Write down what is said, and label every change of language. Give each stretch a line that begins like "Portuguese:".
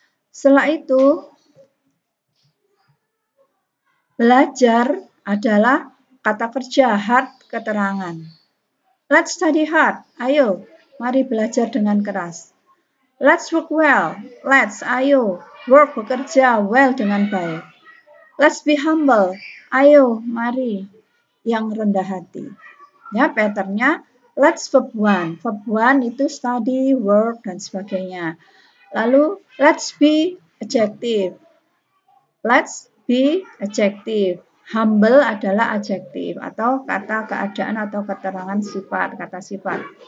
Indonesian: Setelah itu, belajar adalah kata kerja, hard keterangan.
English: Let's study hard.
Indonesian: Ayo, mari belajar dengan keras.
English: Let's work well.
Indonesian: Let's, ayo, work bekerja well dengan baik.
English: Let's be humble.
Indonesian: Ayo, mari yang rendah hati.
English: Ya, patternnya let's verb one. Verb one itu study, work,
Indonesian: dan sebagainya. Lalu
English: let's be adjective. Let's be adjective.
Indonesian: Humble adalah adjektif atau kata keadaan atau keterangan sifat, kata sifat.